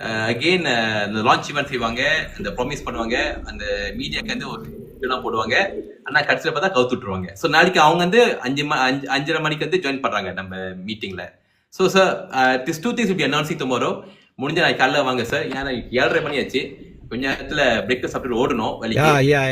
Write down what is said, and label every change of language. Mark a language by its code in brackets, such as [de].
[ta] Again இந்த launch event செய்வாங்க, அந்த ப்ராமிஸ் பண்ணுவாங்க, அந்த மீடியாக்கு வந்து ஒரு இதெல்லாம் போடுவாங்க, ஆனா கடைசியில் பார்த்தா கவுத்து விட்டுருவாங்க. ஸோ நாளைக்கு அவங்க வந்து 5:30 மணிக்கு வந்து ஜாயின் பண்றாங்க நம்ம மீட்டிங்ல. [en] So sir this 2 things will be announcing tomorrow. [ta] முடிஞ்ச நாளைக்கு காலைல வாங்க சார். ஏன்னா 7:30 மணி ஆச்சு, கொஞ்ச நேரத்துல பிரேக்ஃபாஸ்ட் சாப்பிட்டு ஓடணும் வழிக்கு.